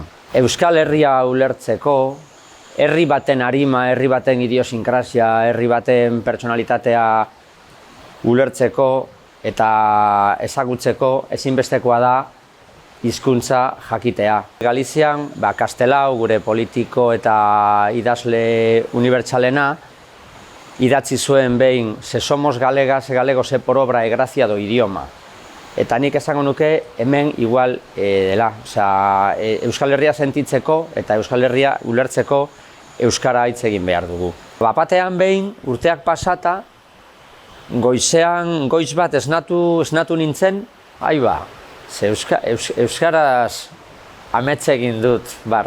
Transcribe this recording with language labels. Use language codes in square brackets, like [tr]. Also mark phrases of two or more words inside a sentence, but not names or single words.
[eu] Euskal Herria ulertzeko, herri baten arima, herri baten idiosinkrasia, herri baten pertsonalitatea ulertzeko eta ezagutzeko ezinbestekoa da hizkuntza jakitea. Galizian, Kastelau, gure politiko eta idazle unibertsalena, idatzi zuen behin, [gl] se somos galegas, galegos por obra e gracia do idioma. [eu] Eta nik esango nuke hemen igual dela. Euskal Herria sentitzeko eta Euskal Herria ulertzeko euskara hitz egin behar dugu. Bapatean behin, urteak pasata, goiz bat esnatu nintzen, euskaraz amets egin dut, Bart.